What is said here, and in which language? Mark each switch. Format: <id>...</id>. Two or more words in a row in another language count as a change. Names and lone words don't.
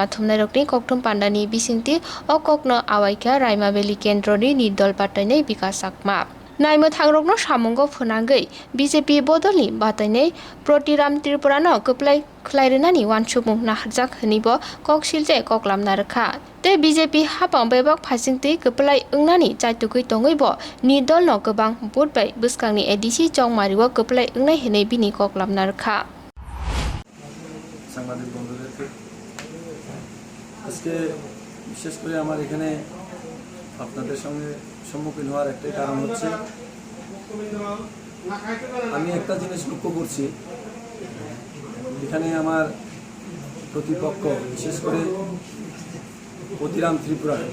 <trp>थुमनाय रकनि कक्टुम पान्डानि बिसिंति अकक्न आवायखा रायमाबेली केन्द्रनि निदल बाटायनाय विकास चाकमा नायमो थांग्रगनो सामुंगो फुनांगै बीजेपी बदलनि बातायनाय प्रतिराम त्रिपुरानो कप्लाय खलायरनानि वानसुमुं नाहरजाक हनिबो ककसिलजे कक्लामना रखा ते बीजेपी हापां बेबक फासिंति कप्लाय ओंनानि चाइतुकै तङैबो निदलनो गोबां बुटबाय बुसकांनि एडिसि चंमारिओ कप्लाय ओंनाय हनै बिनि कक्लामना रखा</trp> <bn>সাংবাদিক বন্ধুদেরকে আজকে বিশেষ করে আমার এখানে আপনাদের সঙ্গে সম্মুখীন হওয়ার একটাই কারণ হচ্ছে আমি একটা জিনিস লক্ষ্য করছি এখানে আমার প্রতিপক্ষ বিশেষ করে প্রতিরাম ত্রিপুরা</bn>